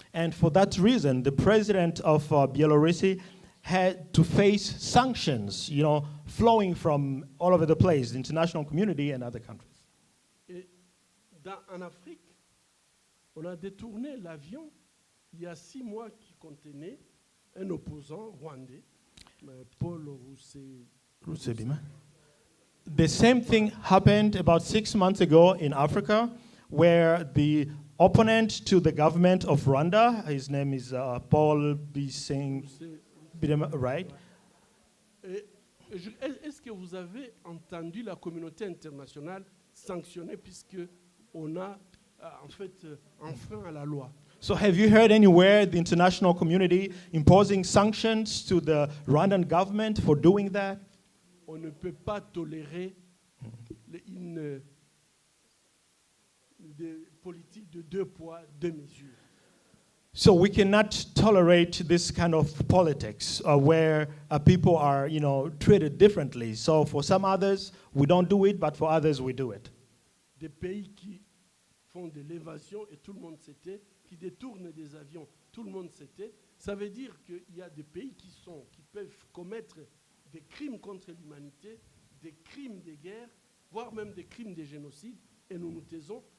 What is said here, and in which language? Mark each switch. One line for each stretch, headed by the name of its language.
English: And for that reason, the president of Belarus had to face sanctions, flowing from all over the place, the international community and other countries.
French: Et en Afrique, on a détourné l'avion il y a 6 mois qui contenait un opposant rwandais, Paul Rusesabagina.
English: The same thing happened about 6 months ago in Africa, where the opponent to the government of Rwanda, his name is Paul Bising, right?
French: Est-ce que vous avez entendu la communauté internationale sanctionner puisque on a en fait un frein à la loi?
English: So have you heard anywhere the international community imposing sanctions to the Rwandan government for doing that?
French: On ne peut pas tolérer une politique de 2 poids, 2 mesures.
English: So we cannot tolerate this kind of politics where people are, treated differently. So for some others, we don't do it, but for others, we do it.
French: Des pays qui font de l'évasion et tout le monde sait, qui détournent des avions, tout le monde sait. Ça veut dire qu'il y a des pays qui peuvent commettre des crimes contre l'humanité, des crimes de guerre, voire même des crimes de génocide, et nous nous taisons.